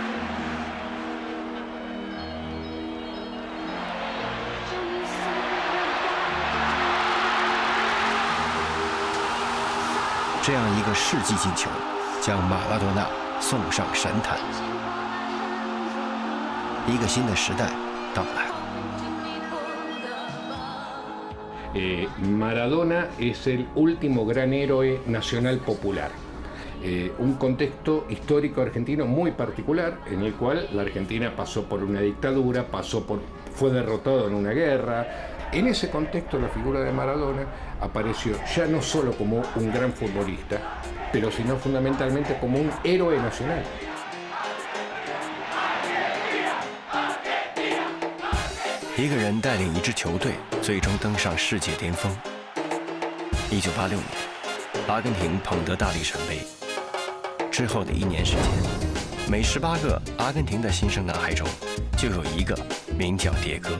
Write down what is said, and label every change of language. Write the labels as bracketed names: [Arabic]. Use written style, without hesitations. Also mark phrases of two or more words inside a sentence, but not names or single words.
[Chinese] 这样一个世纪进球，将马拉多纳送上神坛。一个新的时代到来了。 [Spanish] Maradona es el último gran héroe nacional popular. Un contexto histórico argentino muy particular en el cual la Argentina pasó por una dictadura, fue derrotado en una guerra. En ese contexto la figura de Maradona apareció ya no solo como un gran futbolista, pero sino fundamentalmente como un héroe nacional. [Chinese] 一个人带领一支球队最终登上世界巅峰。1986年，阿根廷捧得大力神杯。之后的1年时间，每18个阿根廷的新生男孩中，就有一个名叫迭戈。